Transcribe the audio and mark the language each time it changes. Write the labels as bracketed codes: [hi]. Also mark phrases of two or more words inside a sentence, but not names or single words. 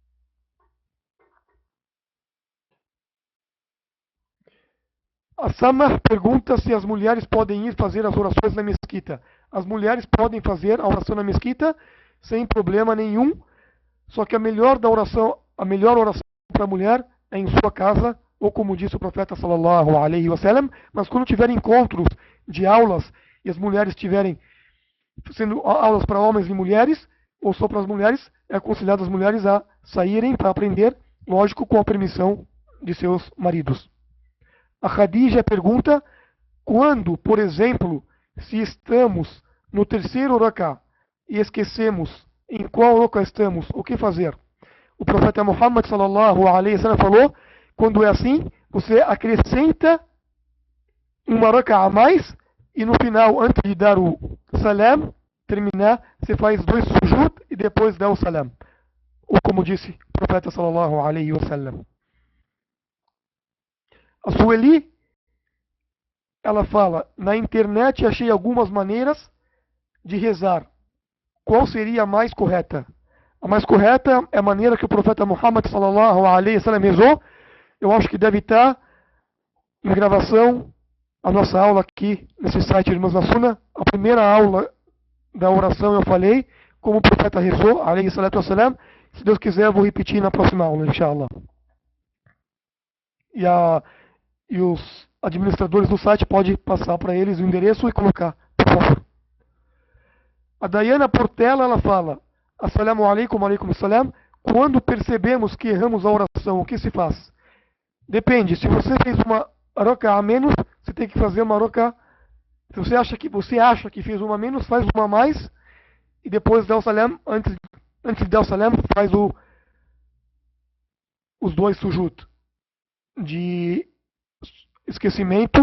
[pt] A Samar pergunta se as mulheres podem ir fazer as orações na mesquita. As mulheres podem fazer a oração na mesquita sem problema nenhum, só que a melhor oração para a mulher é em sua casa, ou como disse o profeta [ar] صلى الله عليه وسلم. [pt] Mas quando tiver encontros de aulas e as mulheres estiverem sendo aulas para homens e mulheres, ou só para as mulheres, é aconselhado as mulheres a saírem para aprender, lógico, com a permissão de seus maridos. A Khadija pergunta: quando, por exemplo, se estamos no terceiro raká e esquecemos em qual raká estamos, o que fazer? O profeta Muhammad [ar] صلى الله عليه وسلم [pt] falou: quando é assim, você acrescenta uma raká a mais, e no final, antes de dar o salam, terminar, você faz 2 sujud e depois dá o salam. Ou como disse o profeta [ar] صلى الله عليه وسلم. [pt] A Sueli, ela fala, na internet achei algumas maneiras de rezar. Qual seria a mais correta? A mais correta é a maneira que o profeta Muhammad [ar] صلى الله عليه وسلم [pt] rezou. Eu acho que deve estar em gravação a nossa aula aqui nesse site Irmãos na Sunna. A primeira aula da oração eu falei como o profeta rezou, [ar] عليه الصلاة والسلام. [pt] Se Deus quiser eu vou repetir na próxima aula, inshallah. E os administradores do site podem passar para eles o endereço e colocar, por favor. A Dayana Portela, ela fala, [ar] السلام عليكم، عليكم السلام, [pt] quando percebemos que erramos a oração, o que se faz? Depende, se você fez uma raka a menos, você tem que fazer uma raka. Se você acha que fez uma a menos, faz uma a mais, e depois dá o salam, antes de dar o salam, faz os dois sujud de esquecimento.